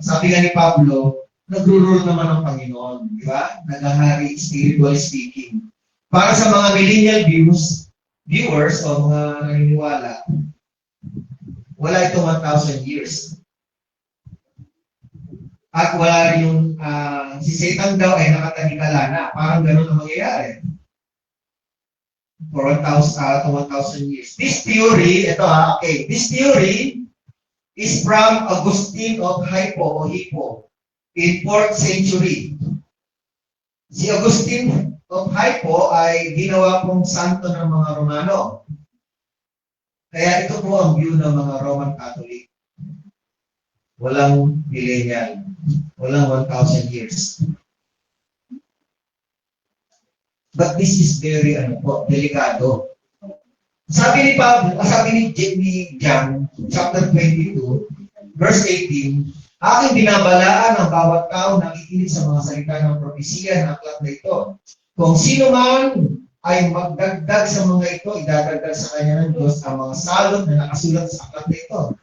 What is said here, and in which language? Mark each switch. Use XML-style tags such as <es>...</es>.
<tl>Sabi nga ni Pablo, nag-rule naman ang Panginoon, di ba? Nagahari</tl> <en>spiritually speaking.</en> <tl>Para sa mga millennial viewers o mga naniniwala, wala itong 1,000 years. At wala rin yung si Satan daw ay nakatanikala na. Parang ganun ang mangyayari.</tl> <en>For 1,000 years. This theory, this theory is from Augustine of Hippo in 4th century.</en> <tl>Si Augustine of Hippo ay ginawa pong santo ng mga Romano. Kaya ito po ang view ng mga Roman Catholic. Walang millennial. Walang 1,000 years.</tl> <en>But this is very delikado.</en> <tl>Sabi ni John, chapter 22, verse 18, aking binabalaan ang bawat tao na nakikinig sa mga salita ng propesiya ng aklat na ito. Kung sino man ay magdagdag sa mga ito, idadagdag sa kanya ng Diyos ang mga salot na nakasulat sa aklat na ito.</tl>